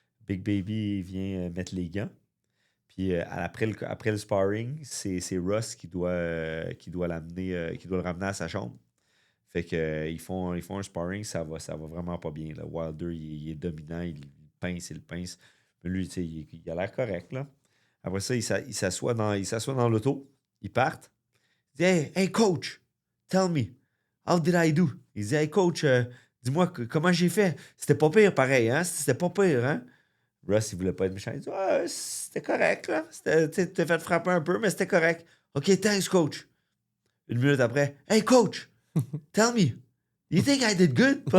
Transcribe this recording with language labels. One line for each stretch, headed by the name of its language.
French: Big Baby vient mettre les gants. Puis après le sparring, c'est Russ qui doit l'amener, qui doit le ramener à sa chambre. Fait que ils font un sparring, ça va vraiment pas bien. Là. Wilder, il est dominant, il le pince. Mais lui, il a l'air correct. Là. Après ça, il s'assoit dans l'auto, ils partent. Il dit
English: hey coach, tell me, how did I do?
French: Il dit hey coach, dis-moi comment j'ai fait. C'était pas pire pareil, hein? C'était pas pire, hein? Russ, il voulait pas être méchant. Il dit c'était correct, là. T'es fait frapper un peu, mais c'était correct.
English: OK, thanks, coach.
French: Une minute après,
English: hey, coach, tell me, you think I did good?